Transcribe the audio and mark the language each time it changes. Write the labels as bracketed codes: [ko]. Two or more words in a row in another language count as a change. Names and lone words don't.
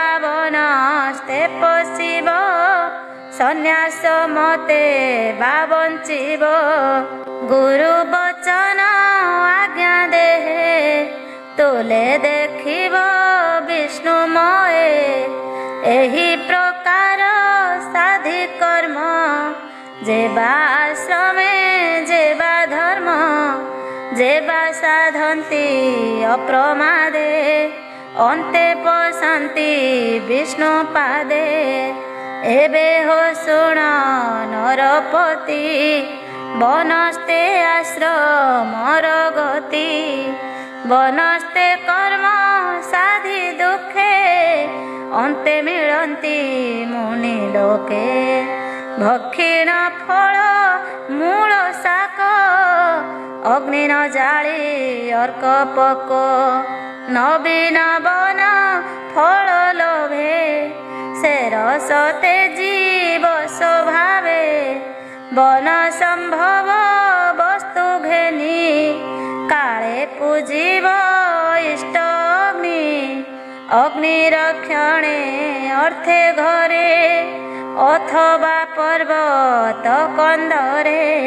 [or] ବନସ୍ତେ ପଶିବ ସନ୍ୟାସ ମତେ ବା ବଞ୍ଚିବ ଗୁରୁ ବଚନ ଆଜ୍ଞା ଦେହେ ତୁଲେ ଦେଖିବ ବିଷ୍ଣୁମୟ ଏହି ପ୍ରକାର ସାଧି କର୍ମ ଯେବା ଆଶ୍ରମେ ଯେବା ଧର୍ମ ଯେବା ସାଧନ୍ତି ଅପ୍ରମାଦେ ଅନ୍ତେ ପଶନ୍ତି ବିଷ୍ଣୁ ପାଦେ ଏବେ ହୋ ଶୁଣ ନରପତି ବନସ୍ତେ ଆଶ୍ରମର ଗତି ବନସ୍ତେ କର୍ମ ସାଧି ଦୁଖେ ଅନ୍ତେ ମିଳନ୍ତି ମୁନି ଲୋକେ ଭକ୍ଷିଣ ଫଳ ମୂଳ ଶାକ ଅଗ୍ନି ନ ଜାଳି ଅର୍କ ପକ ନବୀନ ବନ ଫଳ ଲୋଭେ ସେ ରସତେ ଜୀବ ସ୍ୱଭାବେ ବନ ସମ୍ଭବ ବସ୍ତୁ ଘେନି କାଳେ ପୂଜିବ ଇଷ୍ଟ ଅଗ୍ନି ଅଗ୍ନି ରକ୍ଷଣେ ଅର୍ଥେ ଘରେ ଅଥବା ପର୍ବତ କନ୍ଦରେ